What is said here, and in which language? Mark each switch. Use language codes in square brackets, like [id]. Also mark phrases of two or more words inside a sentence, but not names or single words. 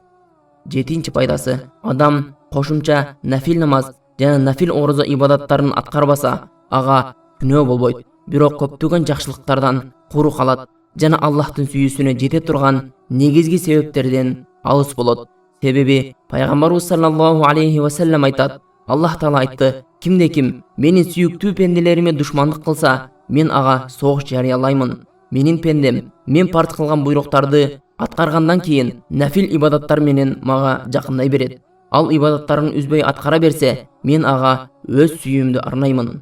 [ky] 7-чи пайдасы: адам кошумча нафил намаз жана нафил орозо ибадаттарын аткарбаса, ага күнөө болбойт, бирок көптөгөн жакшылыктардан куру калат жана Аллахтын сүйүүсүнө жете турган негизги себептерден алыс болот. Себеби пайгамбарыбыз [ar] صلى الله عليه وسلم [ky] айтат: Аллах Таала айтты: кимде-ким менин сүйүктүү пенделериме душмандык кылса, мен ага согуш жарыялаймын. Менин пендем мен парт кылган буйруктарды аткаргандан кийин нафил ибадаттар менен мага жакындай берет. Ал ибадаттарын үзбөй аткара берсе, мен ага өз сүйүүмдү арнаймын.